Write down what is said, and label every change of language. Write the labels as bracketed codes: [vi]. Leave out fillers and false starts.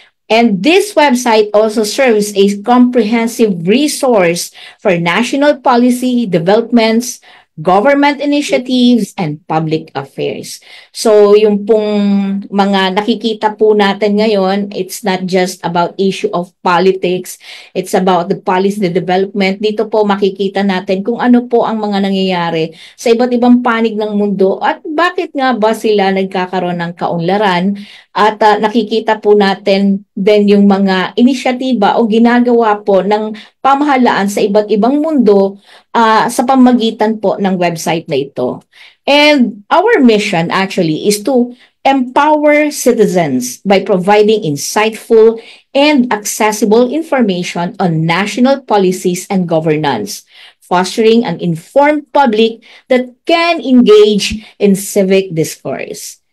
[en] And this website also serves a comprehensive resource for national policy developments, government initiatives, and public affairs. [tl] So yung pong mga nakikita po natin ngayon, [en] it's not just about issue of politics, it's about the policy development. [tl] Dito po makikita natin kung ano po ang mga nangyayari sa iba't ibang panig ng mundo at bakit nga ba sila nagkakaroon ng kaunlaran. At nakikita po natin din yung mga inisyatiba o ginagawa po ng pamahalaan sa iba't ibang mundo sa pamagitan po ng website na ito. [en] And our mission actually is to empower citizens by providing insightful and accessible information on national policies and governance, fostering an informed public that can engage in civic discourse.